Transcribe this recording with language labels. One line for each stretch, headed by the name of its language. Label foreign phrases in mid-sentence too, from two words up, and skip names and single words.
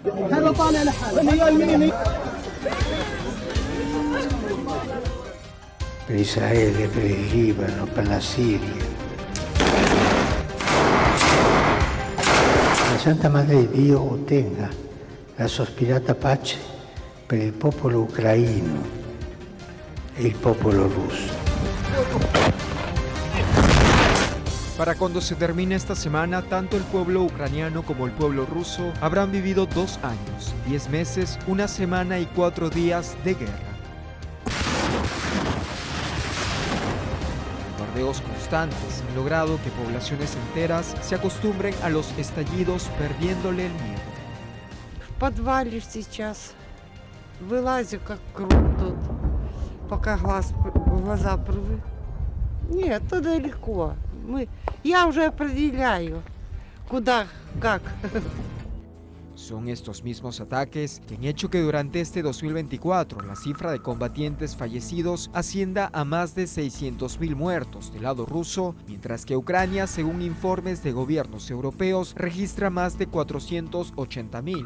Italian: Per Israele, per il Libano, per la Siria. La Santa Madre di Dio ottenga la sospirata pace per il popolo ucraino e il popolo russo.
Spanish: Para cuando se termine esta semana, tanto el pueblo ucraniano como el pueblo ruso habrán vivido 2 años, 10 meses, 1 semana y 4 días de guerra. Bombardeos constantes han logrado que poblaciones enteras se acostumbren a los estallidos, perdiéndole el miedo.
Russian: В подвале сейчас вылазю как крут тут, пока глаза привык. Нет, то далеко. Я уже определяю, куда, как.
Spanish: Son estos mismos ataques que han hecho que durante este 2024 la cifra de combatientes fallecidos ascienda a más de 600.000 muertos del lado ruso, mientras que Ucrania, según informes de gobiernos europeos, registra más de 480.000.